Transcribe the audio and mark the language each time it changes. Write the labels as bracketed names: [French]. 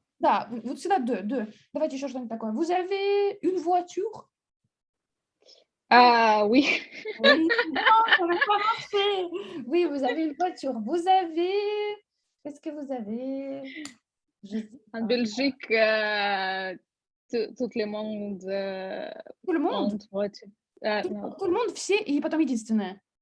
[Russian] Да, вот сюда deux. Давайте еще что-нибудь такое. [French] Vous avez une voiture? Oui. Oui, non, ça va pas marcher. Oui, vous avez une voiture. Vous avez... Qu'est-ce que vous avez? En Belgique, tout le monde. Tout le monde? Tout le monde, [Russian] все, и потом единственное.